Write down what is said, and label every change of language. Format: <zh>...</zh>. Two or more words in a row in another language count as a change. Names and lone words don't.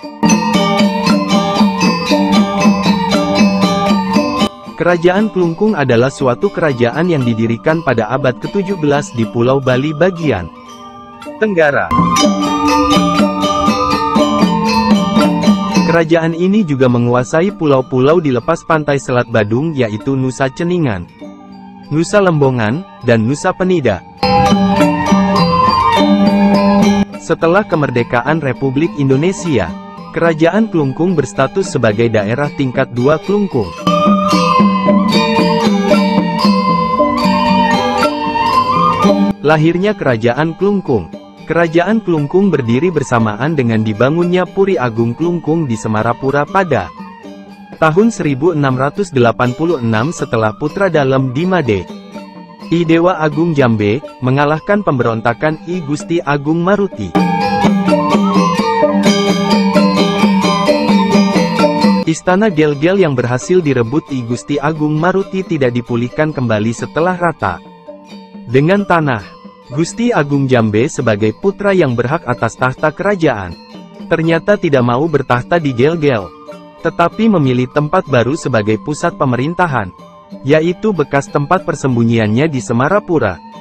<id>Kerajaan Klungkung adalah suatu kerajaan yang didirikan pada abad ke-17 di Pulau Bali bagian Tenggara. Kerajaan ini juga menguasai pulau-pulau di lepas pantai Selat Badung yaitu Nusa Ceningan, Nusa Lembongan, dan Nusa Penida. Setelah kemerdekaan Republik Indonesia, Kerajaan Klungkung berstatus sebagai daerah tingkat 2 Klungkung. Lahirnya Kerajaan Klungkung. Kerajaan Klungkung berdiri bersamaan dengan dibangunnya Puri Agung Klungkung di Semarapura pada tahun 1686 setelah putra dalem Dimade, I Dewa Agung Jambe, mengalahkan pemberontakan I Gusti Agung Maruti. Istana Gel-Gel yang berhasil direbut I Gusti Agung Maruti tidak dipulihkan kembali setelah rata dengan tanah. Gusti Agung Jambe sebagai putra yang berhak atas tahta kerajaan, ternyata tidak mau bertahta di Gel-Gel, tetapi memilih tempat baru sebagai pusat pemerintahan, yaitu bekas tempat persembunyiannya di Semarapura.</id>